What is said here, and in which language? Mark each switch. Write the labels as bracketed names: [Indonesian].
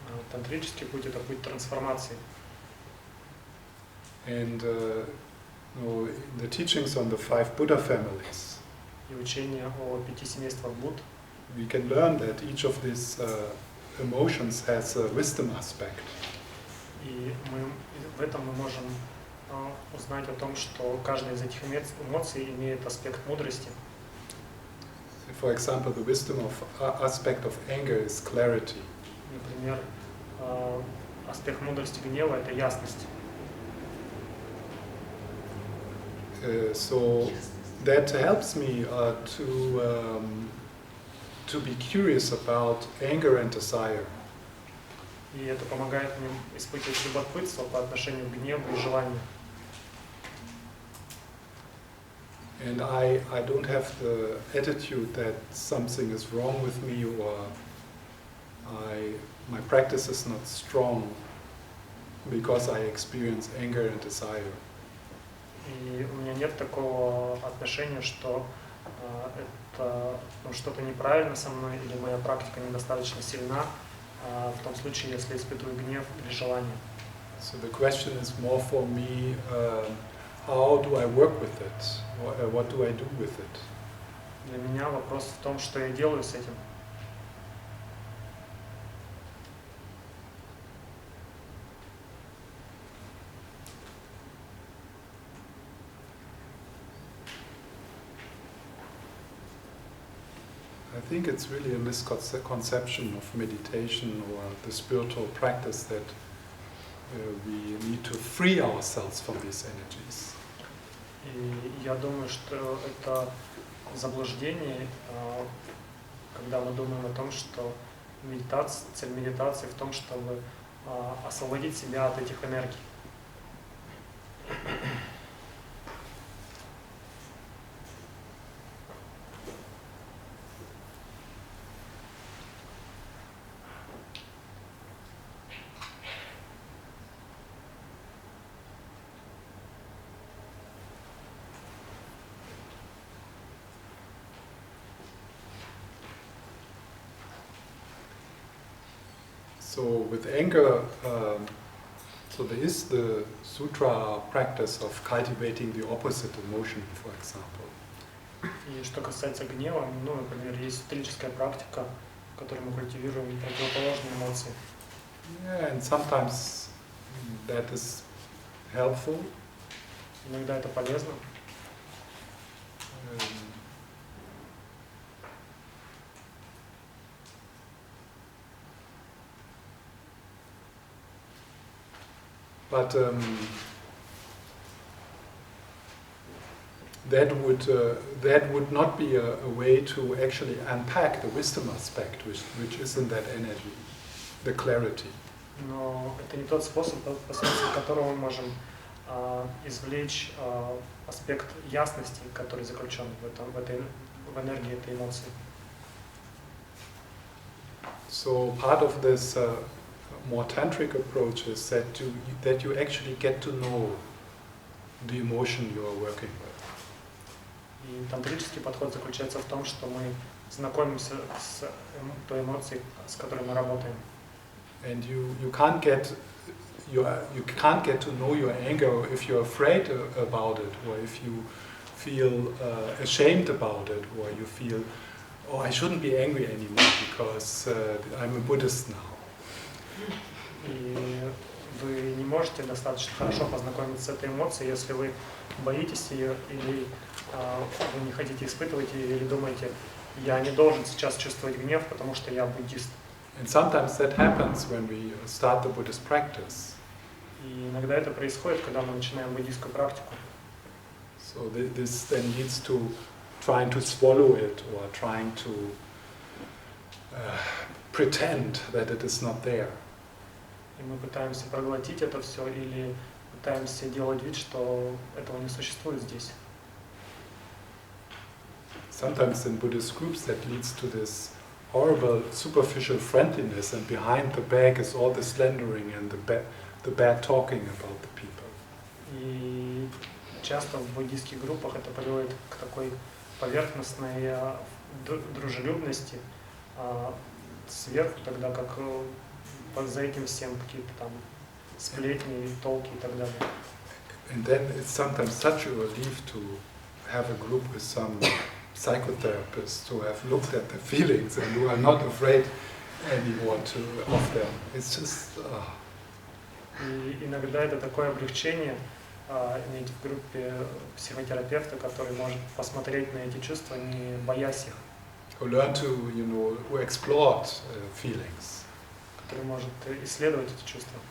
[Russian] Тантрический путь это путь трансформации. [English] And the teachings on the 5 Buddha families. [Russian] И учение о 5 семействах Будд. [English] We can learn that each of these emotions has a wisdom aspect. [Russian] И в этом мы можем узнать о том, что каждая из этих эмоций имеет аспект мудрости. [English] For example, the wisdom aspect of anger is clarity. [Russian] Например, аспект мудрости гнева это ясность. [English] So that helps me to be curious about anger and desire. [Russian] И это помогает мне испытывать любопытство по отношению к гневу и желанию. [English] And I don't have the attitude that something is wrong with me or my practice is not strong because I experience anger and desire. [Russian] И у меня нет такого отношения, что это что-то неправильно со мной или моя практика недостаточно сильна в том случае, если испытываю гнев или желание. [English] So the question is more for me, how do I work with it? What do I do with it? [Russian] Для меня вопрос в том, что я делаю с этим. [English] I think it's really a misconception of meditation or the spiritual practice that we need to free ourselves from these energies. [Russian] И я думаю, что это заблуждение, когда мы думаем о том, что цель медитации в том, чтобы освободить себя от этих энергий. [English] So with anger, so there is the sutra practice of cultivating the opposite emotion, for example. [Russian] И что касается гнева, ну, например, есть историческая практика, в которой мы культивируем противоположные эмоции. [English] Yeah, and sometimes that is helpful. [Russian] Иногда это полезно. [English] But that would not be a way to actually unpack the wisdom aspect, which is in that energy, the clarity. [Russian] Но это не тот способ, посредством которого мы можем извлечь аспект ясности, который заключен в энергии этой эмоции. [English] So part of this more tantric approach is that you actually get to know the emotion you are working with. [Russian] И тантрический подход заключается в том, что мы знакомимся с той эмоцией, с которой мы работаем. [English] And you can't get to know your anger if you're afraid about it, or if you feel ashamed about it, or you feel, oh, I shouldn't be angry anymore because I'm a Buddhist now. [Russian] И вы не можете достаточно хорошо познакомиться с этой эмоцией, если вы боитесь ее, или вы не хотите испытывать ее, или думаете, я не должен сейчас чувствовать гнев, потому что я буддист. [English] And sometimes that happens when we start the Buddhist practice. [Russian] И иногда это происходит, когда мы начинаем буддийскую практику. [English] So this then leads to trying to swallow it, or trying to pretend that it is not there. [Russian] И мы пытаемся проглотить это все, или пытаемся делать вид, что этого не существует здесь. [English] Sometimes in Buddhist groups that leads to this horrible superficial friendliness, and behind the back is all the slandering and the bad talking about the people. [Russian] И часто в буддийских группах это приводит к такой поверхностной дружелюбности сверху, тогда как за этим всем какие-то там сплетни, толки и так далее. [English] And then it's sometimes such a relief to have a group with some psychotherapists who have looked at the feelings and who are not afraid anymore of them. It's just... [Russian] И иногда это такое облегчение иметь в группе психотерапевта, который может посмотреть на эти чувства, не боясь их. [English] Who learn to, who explored feelings. [Russian] Который может исследовать эти чувства.